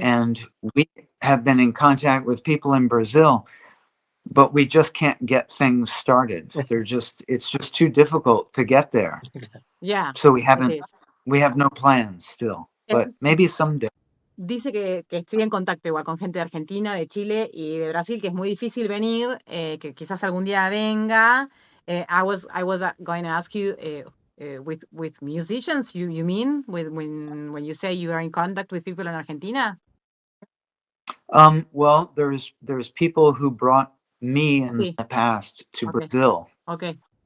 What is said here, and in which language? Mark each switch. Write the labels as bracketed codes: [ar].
[en] And we have been in contact with people in Brazil, but we just can't get things started. It's just too difficult to get there. Yeah. So we have no plans still, but maybe someday. [es] Dice que estoy en contacto igual con gente de Argentina, de Chile y de Brasil, que es muy difícil venir, que quizás algún día venga. [en] I was going to ask you with musicians, you mean when you say you are in contact with people in Argentina? Well, there's people who brought me in the past to Brazil. Okay.